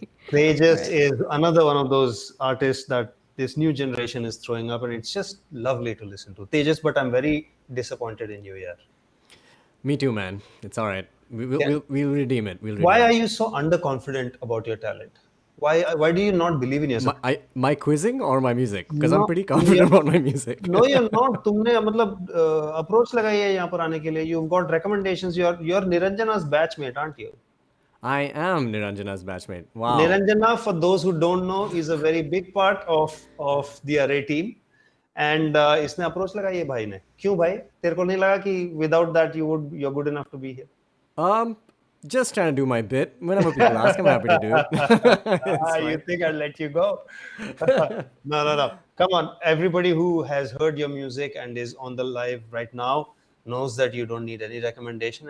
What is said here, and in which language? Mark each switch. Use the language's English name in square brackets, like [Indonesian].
[English] Tejas is another one of those artists that this new generation is throwing up, and it's just lovely to listen to. Tejas, but I'm very disappointed in you here. Me too, man. It's all right. Yeah. We'll redeem it. We'll redeem Why it. are you so underconfident about your talent? Why do you not believe in yourself? My quizzing or my music? Because No, I'm pretty confident about my music. No, you're not. [Hindi] तुमने मतलब approach लगाई है यहाँ पर आने के लिए. [English] You've got recommendations. You're Niranjana's batchmate, aren't you? I am Niranjana's batchmate. Wow. Niranjana, for those who don't know, is a very big part of the Arré team. [Hindi] And इसने approach लगाई है भाई ने. क्यों भाई? तेरे को नहीं लगा कि [English] without that you're good enough to be here? Just trying to do my bit. Whenever people ask, I'm happy to do. You think I'll let you go? No. Come on. Everybody who has heard your music and is on the live right now knows that you don't need any recommendation.